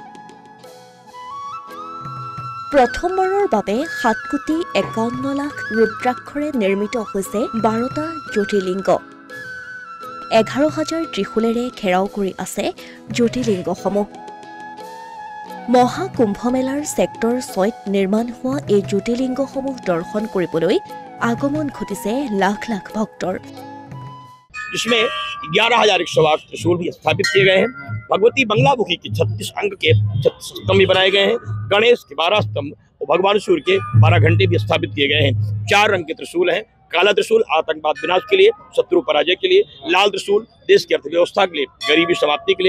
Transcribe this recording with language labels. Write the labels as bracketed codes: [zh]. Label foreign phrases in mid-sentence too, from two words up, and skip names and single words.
[as] প্ৰথমবাৰৰ বাবে 7,51,00,000 ৰুদ্ৰাক্ষৰে নিৰ্মিত হৈছে 12টা জ্যোতিৰ্লিংগ। 11,000 ত্ৰিশূলেৰে ঘেৰাও কৰি আছে জ্যোতিৰ্লিংগসমূহ। মহাকুম্ভমেলাৰ ছেক্টৰ 6ত নিৰ্মাণ হোৱা এই জ্যোতিৰ্লিংগসমূহ দৰ্শন কৰিবলৈ আগমন ঘটিছে লাখ লাখ ভক্তৰ। [hi] इसमें 11,108 त्रिशूल भी स्थापित किए गए हैं। भगवती बंगलामुखी के 36 अंग के 36 स्तंभ भी बनाए गए हैं। गणेश के 12 स्तंभ और भगवान सूर्य के 12 घंटे भी स्थापित किए गए हैं। 4 रंग के त्रिशूल हैं। काला त्रिशूल आतंकवाद विनाश के लिए, शत्रु पराजय के लिए। लाल त्रिशूल देश की अर्थव्यवस्था के लिए, गरीबी समाप्ति के लिए।